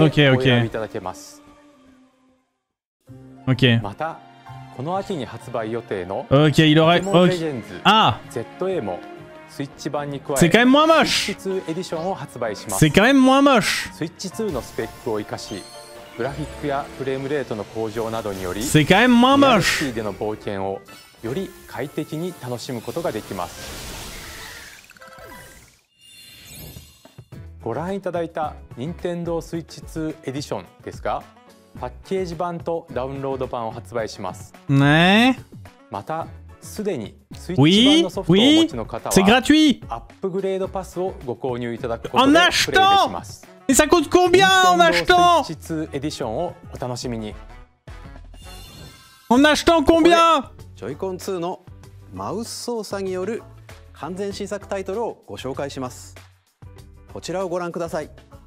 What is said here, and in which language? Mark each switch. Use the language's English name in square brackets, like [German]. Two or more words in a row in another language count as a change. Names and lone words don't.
[French] Ok. Ok, il aurait... Okay. Ah! C'est quand même moins moche. C'est quand même moins moche. C'est quand même moins moche. [Japanese] より快適に楽しむことができます。ご覧いただいた Nintendo Switch 2 エディションですが、パッケージ版とダウンロード版を発売します。ね。またすでに Switch 版のソフトをお持ちの方は、アップグレードパスをご購入いただくことでプレイできます。 [French] Et ça coûte combien en achetant? [Japanese] Switch 2 エディションをお楽しみに。 [French] En achetant combien? [Japanese] ジョイコン2のマウス操作による完全新作タイトルをご紹介します。こちらをご覧ください。